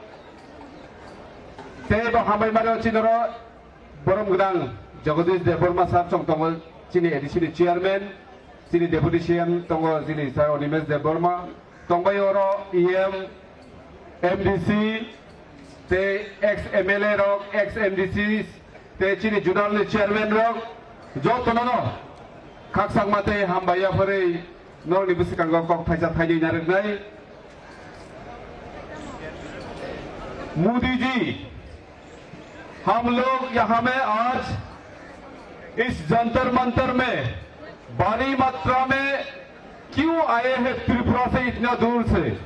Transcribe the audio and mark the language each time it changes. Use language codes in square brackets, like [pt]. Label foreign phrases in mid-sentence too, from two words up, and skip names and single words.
[trp] ते बो हामबाय मारियो चिनरो बरम गोदां जगदीश देबबर्मा सार चंतंग चिनि एडिसिनि चेयारमैन चिनि [en] deputy CM [trp] तंग चिनि सार अनिमेश देबबर्मा तंबाय ओरो ईएम एमडीसी ते [en] ex MLA [trp] रक [en] ex MDC [trp] ते चिनि जुनाल चेयरमैन रक जो तननो खाकसांग माते हामबाया फरै नरनि बुसिकांग कक थाइजा थाइनै नारनाय [hi] मोदी जी हम लोग यहाँ में आज इस जंतर मंतर में भारी मात्रा में क्यों आए हैं त्रिपुरा से इतना दूर से